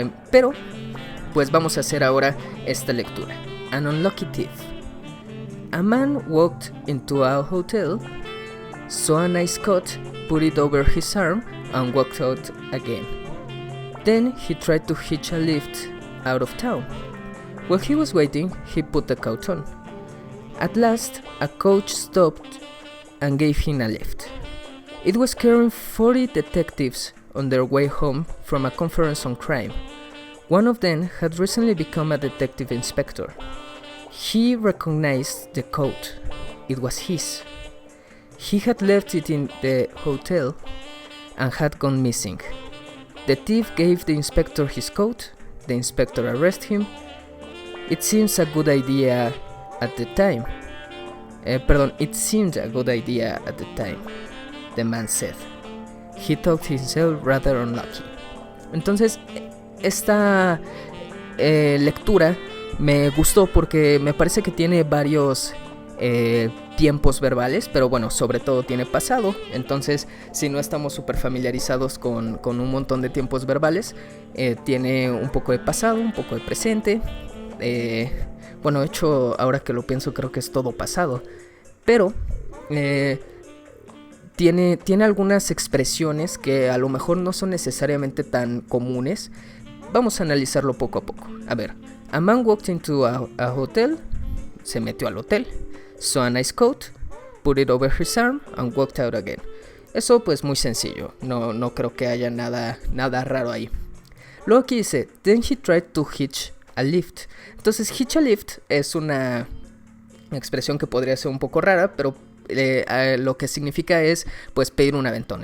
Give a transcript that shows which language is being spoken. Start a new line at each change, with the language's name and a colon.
Spanish: Pero pues vamos a hacer ahora esta lectura.
English: An unlucky thief. A man walked into a hotel, saw a nice coat, put it over his arm, and walked out again. Then he tried to hitch a lift out of town. While he was waiting, he put the coat on. At last, a coach stopped and gave him a lift. It was carrying 40 detectives on their way home from a conference on crime. One of them had recently become a detective inspector. He recognized the coat. It was his. He had left it in the hotel and had gone missing. The thief gave the inspector his coat. The inspector arrested him. It seems a good idea at the time. It seemed a good idea at the time, the man said. He thought himself rather unlucky.
Spanish: Entonces, esta lectura me gustó porque me parece que tiene varios tiempos verbales, pero bueno, sobre todo tiene pasado. Entonces, si no estamos súper familiarizados con un montón de tiempos verbales, tiene un poco de pasado, un poco de presente. Bueno, de hecho, ahora que lo pienso, creo que es todo pasado. Pero tiene algunas expresiones que a lo mejor no son necesariamente tan comunes. Vamos a analizarlo poco a poco. A ver,
English: a man walked into a hotel.
Spanish: Se metió al hotel.
English: Saw a nice coat. put it over his arm and walked out again.
Spanish: Eso pues muy sencillo, no creo que haya nada raro ahí. Luego aquí dice,
English: then he tried to hitch a lift.
Spanish: Entonces
English: hitch a lift
Spanish: es una expresión que podría ser un poco rara, pero lo que significa es pues pedir un aventón.